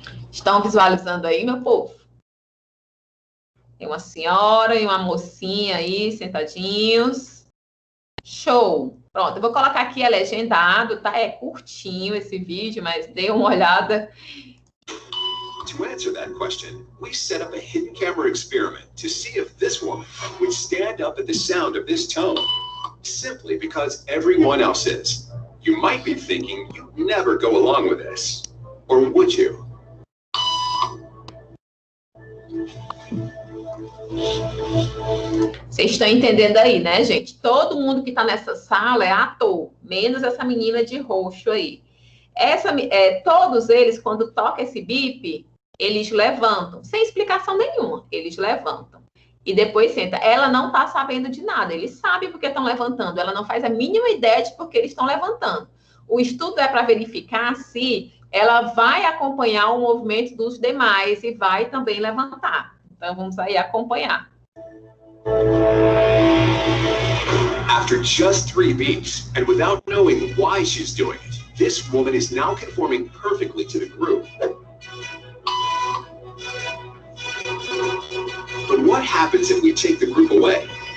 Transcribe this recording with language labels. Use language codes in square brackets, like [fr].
[pt] Estão visualizando aí, meu povo? Tem uma senhora e uma mocinha aí, sentadinhos. Show! Pronto, eu vou colocar aqui legendado, tá? É curtinho esse vídeo, mas dê uma olhada. [en] answer that question, we set up a hidden camera experiment to see if this woman would stand up at the sound of this tone, simply because everyone else is. You might be thinking you'd never go along with this. Or would you? [pt] Vocês estão entendendo aí, né, gente? Todo mundo que está nessa sala é ator, menos essa menina de roxo aí. Todos eles, quando toca esse bip, eles levantam, sem explicação nenhuma, eles levantam. E depois senta. Ela não está sabendo de nada, eles sabem porque estão levantando, ela não faz a mínima ideia de por que eles estão levantando. O estudo é para verificar se ela vai acompanhar o movimento dos demais e vai também levantar. Então, vamos aí acompanhar. [en] After just 3 beats, and without knowing why she's doing it, this woman is now conforming perfectly to the group. But what happens if we take the group away?